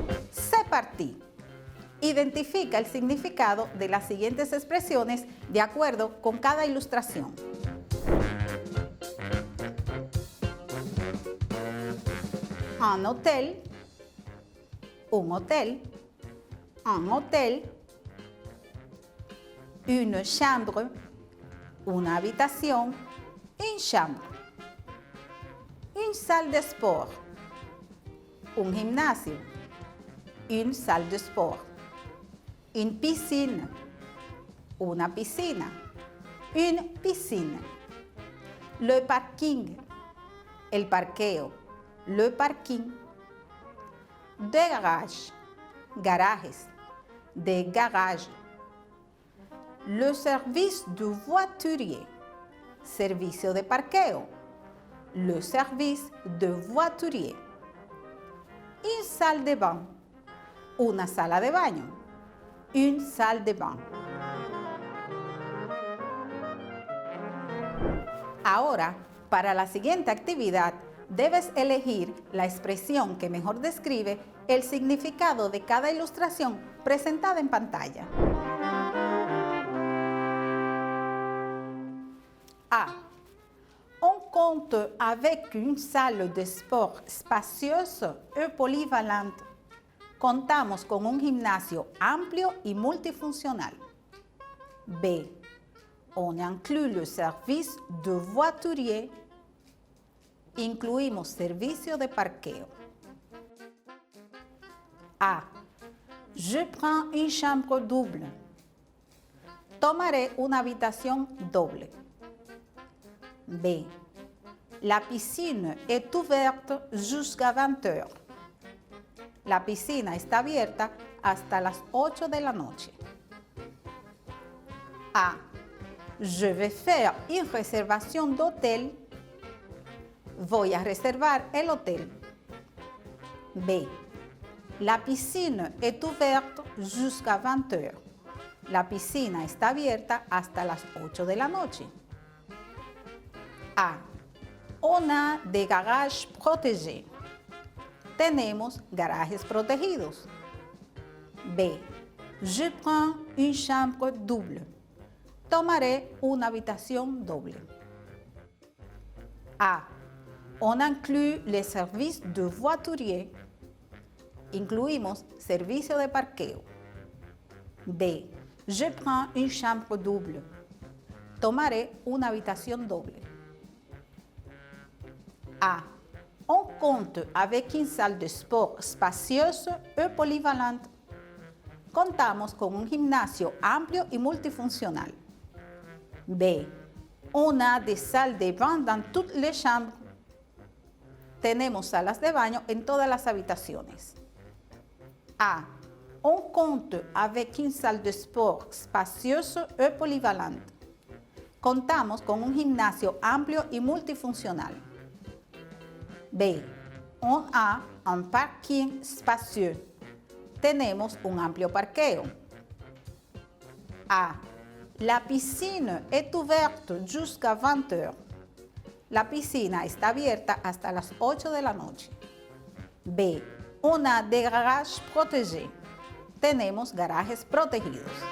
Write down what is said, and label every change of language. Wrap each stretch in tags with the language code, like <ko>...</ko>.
<fr>C'est parti.</fr> <es>Identifica el significado de las siguientes expresiones de acuerdo con cada ilustración.</es> <fr>Un hotel, un hotel, un hotel, une chambre, una habitación, une chambre, une salle de sport, un gimnasio, une salle de sport, une piscine, una piscina, une piscine, le parking, el parqueo, le parking, de garage, garajes, de garage, le service de voiturier, servicio de parqueo, le service de voiturier, une salle de bain, una sala de baño, une salle de bain.</fr> <es>Ahora, para la siguiente actividad, debes elegir la expresión que mejor describe el significado de cada ilustración presentada en pantalla. A.</es> <fr>On compte avec une salle de sport spacieuse et polyvalente.</fr> <es>Contamos con un gimnasio amplio y multifuncional. B.</es> <fr>on inclut le service de voiturier.</fr> <es>Incluimos servicio de parqueo. A.</es> <fr>Je prends une chambre double.</fr> <es>Tomaré una habitación doble. B.</es> <fr>La piscine est ouverte jusqu'à 20 heures.</fr> <es>La piscina está abierta hasta las 8 de la noche. A.</es> <fr>Je vais faire une réservation d'hôtel.</fr> <es>Voy a reservar el hotel.</es> <fr>B. La piscine est ouverte jusqu'à 20 heures.</fr> <es>La piscina está abierta hasta las 8 de la noche. A.</es> <fr>On a des garages protégés.</fr> <es>Tenemos garajes protegidos. B.</es> <fr>Je prends une chambre double.</fr> <es>Tomaré una habitación doble. A.</es> <fr>On inclut les services de voiturier.</fr> <es>Incluimos servicio de parqueo. B.</es> <fr>Je prends une chambre double.</fr> <es>Tomaré una habitación doble. A.</es> <fr>On compte avec une salle de sport spacieuse et polyvalente.</fr> <es>Contamos con un gimnasio amplio y multifuncional. B.</es> <fr>On a des salles de bain dans toutes les chambres.</fr> <es>Tenemos salas de baño en todas las habitaciones. A.</es> <fr>On compte avec une salle de sport spacieuse et polyvalente.</fr> <es>Contamos con un gimnasio amplio y multifuncional.</es> <fr>B. On a un parking spacieux.</fr> <es>Tenemos un amplio parqueo. A.</es> <fr>La piscine est ouverte jusqu'à 20 heures.</fr> <es>La piscina está abierta hasta las 8 de la noche. B.</es> <fr>On a des garages protégés.</fr> <es>Tenemos garajes protegidos.</es>